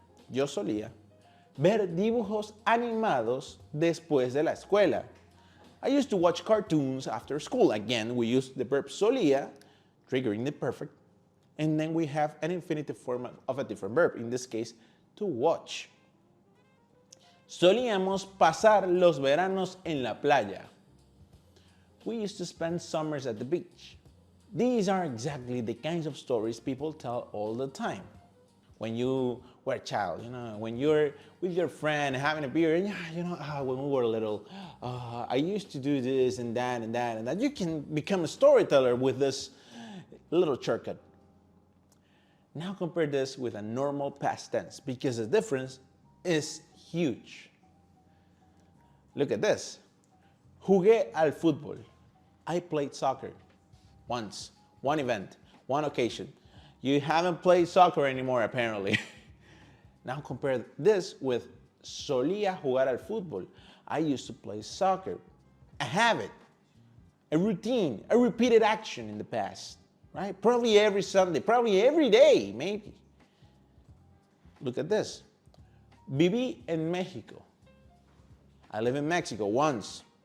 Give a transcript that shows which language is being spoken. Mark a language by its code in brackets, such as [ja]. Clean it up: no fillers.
[es] Yo solía ver dibujos animados después de la escuela. [en] I used to watch cartoons after school. Again, we use the verb solía, triggering the perfect, and then we have an infinitive form of a different verb, in this case, to watch. [es] Solíamos pasar los veranos en la playa. [en] We used to spend summers at the beach. These are exactly the kinds of stories people tell all the time. When you were a child, when you're with your friend having a beer, and when we were little, I used to do this and that and that and that. You can become a storyteller with this little shortcut. Now compare this with a normal past tense, because the difference is huge. Look at this. Jugué al fútbol. I played soccer. Once, one event, one occasion. You haven't played soccer anymore, apparently. Now compare this with solía jugar al fútbol. I used to play soccer. A habit, a routine, a repeated action in the past, right? Probably every Sunday, probably every day, maybe. Look at this. Viví en México. I live in Mexico once.